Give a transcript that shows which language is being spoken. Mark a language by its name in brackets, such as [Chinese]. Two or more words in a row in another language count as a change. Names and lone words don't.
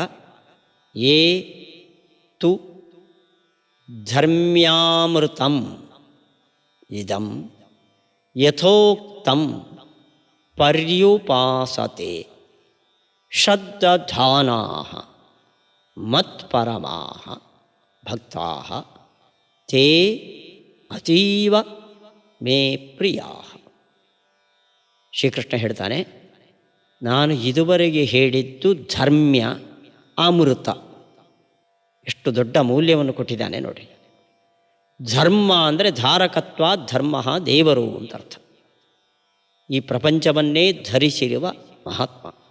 [Sanskrit] ಯೇ ತು ಧರ್ಮ್ಯಾಮೃತಂ ಇದಂ ಯಥೋಕ್ತಂ ಪರ್ಯುಪಾಸತೆ ಶ್ರದ್ಧಾನಾಃ ಮತ್ಪರಮಾಃ ಭಕ್ತಾಃ ತೇ ಅತೀವ ಮೇ ಪ್ರಿಯಾಃ. [Kannada] ಶ್ರೀಕೃಷ್ಣ ಹೇಳ್ತಾನೆ, ನಾನು ಇದುವರೆಗೆ ಹೇಳಿದ್ದು ಧರ್ಮ್ಯ ಅಮೃತ. ಎಷ್ಟು ದೊಡ್ಡ ಮೌಲ್ಯವನ್ನು ಕೊಟ್ಟಿದ್ದಾನೆ ನೋಡಿ. ಧರ್ಮ ಅಂದರೆ ಧಾರಕತ್ವ, ಧರ್ಮ ದೇವರು ಅಂತ ಅರ್ಥ. ಈ ಪ್ರಪಂಚವನ್ನೇ ಧರಿಸಿರುವ ಮಹಾತ್ಮ.